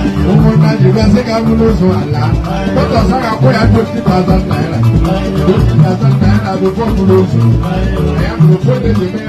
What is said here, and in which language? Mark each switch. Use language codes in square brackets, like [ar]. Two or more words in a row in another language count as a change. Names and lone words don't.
[ig] Ụmụnna ji bịa sị ka m bụrụ ụzọ ala. Dọkịta sị ka akwụ ya [en] twenty thousand naira. Twenty thousand naira [ig] bụ fọm ụlọ ozu. Ya bụ ofu onye ji